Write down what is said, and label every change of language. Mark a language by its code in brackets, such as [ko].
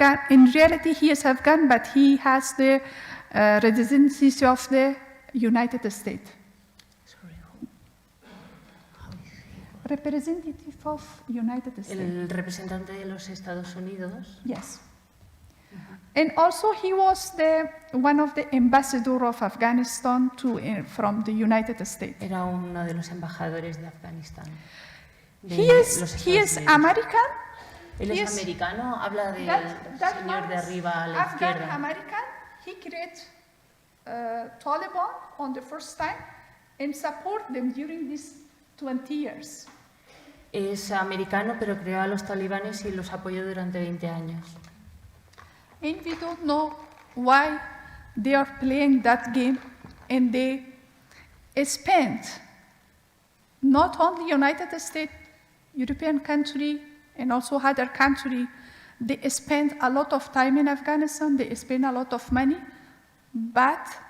[en] In reality, he is Afghan, but he has the residency of the United States. Sorry, Representative of United States. [es] el representante de los Estados Unidos. [en] Yes. And also he was one of the ambassador of Afghanistan from the United States. [es] Era uno de los embajadores de Afganistán. [en] He is American. [es] Él es americano, habla del señor de arriba a la izquierda. [en] Afghan-American. He created Taliban on the first time and support them during these 20 years. [es] Es americano, pero creó a los talibanes y los apoyó durante 20 años. [en] And we don't know why they are playing that game, and they spent not only United States, European country, and also other country, they spent a lot of time in Afghanistan, they spent a lot of money, but